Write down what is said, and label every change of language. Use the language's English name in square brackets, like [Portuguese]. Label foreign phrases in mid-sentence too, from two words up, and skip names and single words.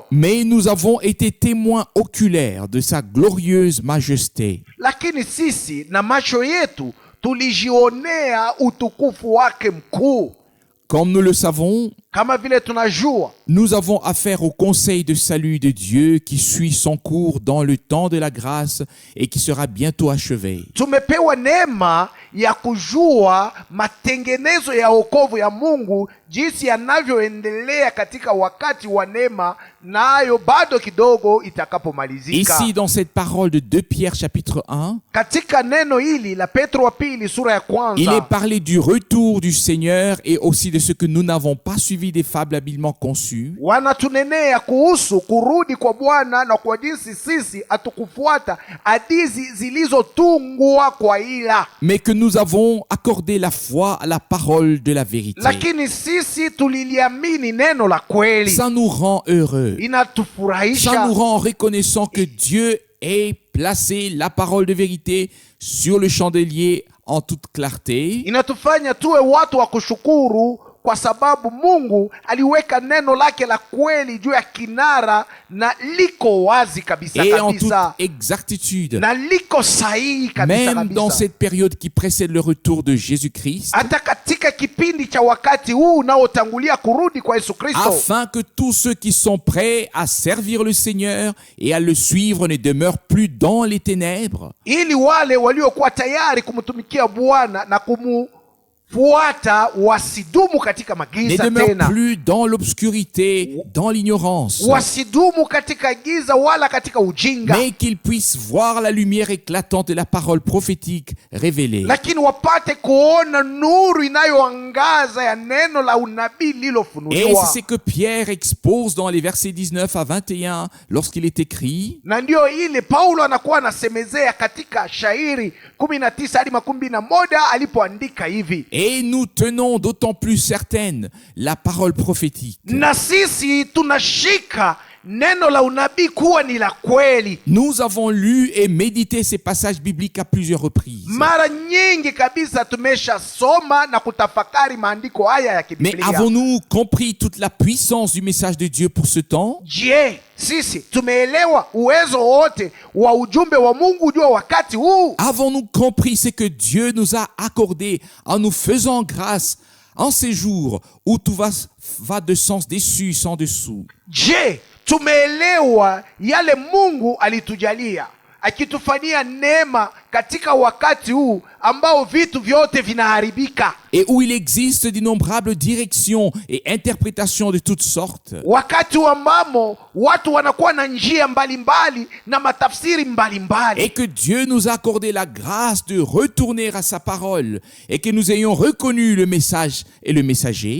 [French] mais nous avons été témoins oculaires de sa glorieuse majesté. [Swahili] Lakini sisi na macho yetu tulijionea utukufu wake mkuu. [French] Comme nous le savons, [Swahili] Kama vile tunajua, [French] nous avons affaire au conseil de salut de Dieu qui suit son cours dans le temps de la grâce et qui sera bientôt achevé. [Swahili] tumepewa neema ya kujua matengenezo ya wokovu ya Mungu jinsi yanavyoendelea katika wakati wa neema, nayo bado kidogo itakapomalizika. [French] Ici, dans cette parole de 2 Pierre chapitre 1, [Swahili] Katika neno hili la Petro wa pili sura ya [French] il est [Swahili] kwanza, [French] parlé du retour du Seigneur et aussi de ce que nous n'avons pas suivi des fables habilement conçues, [Swahili] wanatunenea kuhusu kurudi kwa Bwana na kwa jinsi sisi hatukufuata hadithi zilizotungwa kwa ila, [French] mais que nous avons accordé la foi à la parole de la vérité. [Swahili] lakini sisi tuliliamini neno la kweli. [French] Ça nous rend heureux. Ça nous [Swahili] Inatufurahisha, [French] rend reconnaissant que Dieu ait placé la parole de vérité sur le chandelier en toute clarté, [Swahili] inatufanya tuwe watu wa kushukuru, kwa sababu Mungu aliweka neno lake la kweli juu ya kinara na liko wazi kabisa [French] et en toute [Swahili] kabisa, [French] exactitude. [Swahili] na liko sahihi kabisa [French] Même dans [Swahili] kabisa. [French] cette période qui précède le retour de Jésus-Christ, [Swahili] Hata katika kipindi cha wakati huu unaotangulia kurudi kwa Yesu Kristo, [French] afin que tous ceux qui sont prêts à servir le Seigneur et à le suivre ne demeurent plus dans les ténèbres, [Swahili] ili wale waliokuwa tayari kumtumikia Bwana na kumfuata wasidumu katika [French] ne [Swahili] magiza [French] demeurent [Swahili] tena, [French] plus dans l'obscurité, dans l'ignorance, [Swahili] wasidumu katika giza wala katika ujinga, [French] mais qu'ils puissent voir la lumière éclatante de la parole prophétique révélée. [Swahili] lakini wapate kuona nuru inayoangaza ya neno la unabii [French] Et [Swahili] lilofunuliwa. [French] c'est ce que Pierre expose dans les versets 19 à 21 lorsqu'il est écrit: [Swahili] Na ndio ile Paulo anakuwa anasemezea katika shairi 19 hadi 21 alipoandika hivi: [French] Et nous tenons d'autant plus certaine la parole prophétique. [Swahili] na sisi tunashika neno la unabii kuwa ni la kweli. [French] Nous avons lu et médité ces passages bibliques à plusieurs reprises. [Swahili] Mara nyingi kabisa tumeshasoma na kutafakari maandiko haya ya [French] Mais [Swahili] Kibiblia. [French] avons-nous compris toute la puissance du message de Dieu pour ce temps? [Swahili] Je, sisi tumeelewa uwezo wote wa ujumbe wa Mungu juu ya wakati huu? [French] Avons-nous compris ce que Dieu nous a accordé en nous faisant grâce en ces jours où tout va de sens dessus sans dessous? [Swahili] Je, tumeelewa yale Mungu alitujalia akitufanyia neema katika wakati huu ambao vitu vyote vinaharibika, [French] Et où il existe d'innombrables directions et interprétations de toutes sortes, [Swahili] wakati ambamo watu wanakuwa na njia mbalimbali na matafsiri mbalimbali, [French] et que Dieu nous a accordé la grâce de retourner à sa parole, et que nous ayons reconnu le message et le messager,